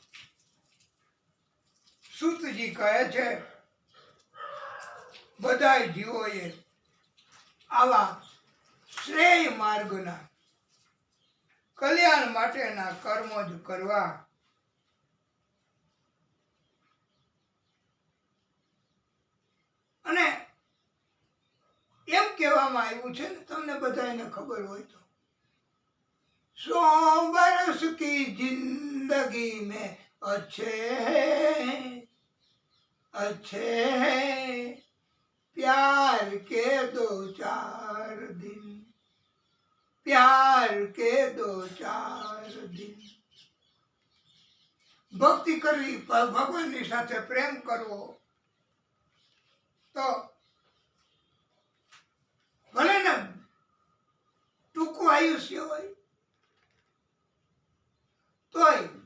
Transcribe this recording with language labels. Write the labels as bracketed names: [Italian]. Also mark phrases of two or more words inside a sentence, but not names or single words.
[Gujarati] સૂતજી કહે છે બધા જીવોએ આવા શ્રેય માર્ગના કલ્યાણ માટેના કર્મો જ કરવા. અને એમ કહેવામાં આવ્યું છે ને, તમને બધાને ખબર હોય તો, [Hindi] 100 बरस की जिंदगी में अच्छे अच्छे प्यार के 2-4 दिन, प्यार के 2-4 दिन. [Gujarati] ભક્તિ કરવી, ભગવાનની સાથે પ્રેમ કરવો, તો ભલે ને ટૂંકું આયુષ્ય હોય તોય.